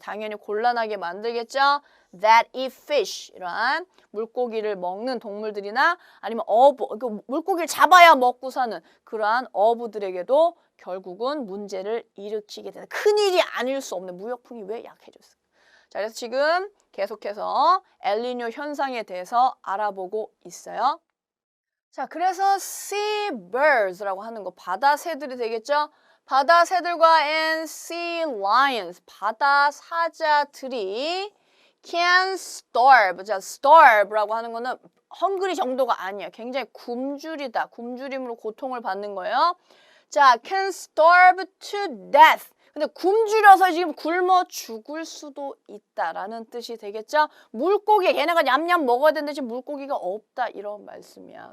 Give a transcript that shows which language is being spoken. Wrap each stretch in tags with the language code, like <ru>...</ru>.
<ko>당연히 곤란하게 만들겠죠.</ko> <en>That eat fish,</en> <ko>이러한 물고기를 먹는 동물들이나 아니면 물고기를 잡아야 먹고 사는 그러한 어부들에게도 결국은 문제를 일으키게 되는 큰일이 아닐 수 없는 무역풍이 왜 약해졌을까? 자, 그래서 지금 계속해서 엘니뇨 현상에 대해서 알아보고 있어요. 자, 그래서 sea birds라고 하는 거 바다 새들이 되겠죠? 바다 새들과</ko> <en>and sea lions,</en> <ko>바다 사자들이</ko> <en>can starve.</en> <ko>자, starve라고 하는 거는 헝그리 정도가 아니야. 굉장히 굶주리다. 굶주림으로 고통을 받는 거예요.</ko> <en>자, can starve to death.</en> <ko>근데 굶주려서 지금 굶어 죽을 수도 있다라는 뜻이 되겠죠? 물고기, 얘네가 냠냠 먹어야 되는데 지금 물고기가 없다 이런 말씀이야.</ko>